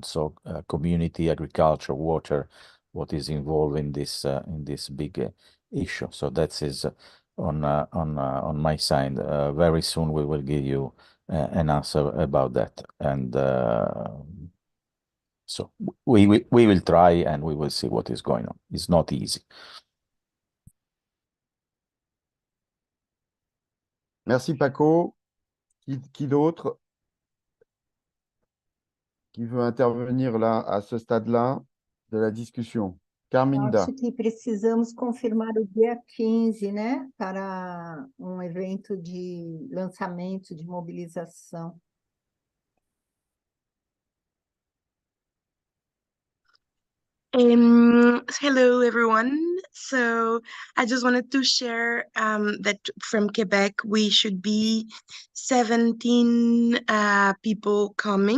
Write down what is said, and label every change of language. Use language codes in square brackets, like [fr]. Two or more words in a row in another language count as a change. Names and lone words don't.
[en] So community, agriculture, water, what is involved in this big issue. So that is on my side. Very soon we will give you an answer about that, and so we will try and we will see what is going on. It's not easy. [fr] Merci Paco. Qui d'autre qui veut intervenir là, à ce stade-là de la discussion? Carminda. [pt] Acho que precisamos confirmar o dia 15, né, para um evento de lançamento, de mobilização. [en] Hello, everyone. So I just wanted to share that from Quebec, we should be 17 people coming.